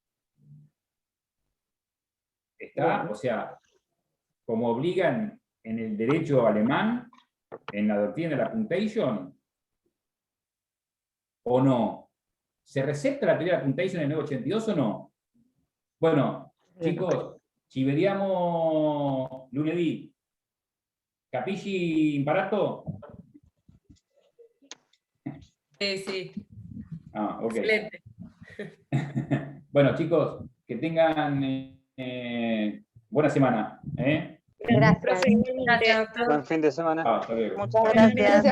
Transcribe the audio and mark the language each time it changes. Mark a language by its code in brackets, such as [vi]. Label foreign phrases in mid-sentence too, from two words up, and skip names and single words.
[es] O sea, como obligan en el derecho alemán, en la doctrina de la puntation, ¿o no? ¿Se recepta la teoría de la puntation en el 982 o no? Bueno, chicos, [it] ci vediamo lunedì. Capisci imparato? [es] Sí. Ah, ok. Excelente. Bueno, chicos, que tengan buena semana. Gracias. Gracias. Buen fin de semana. Hasta luego.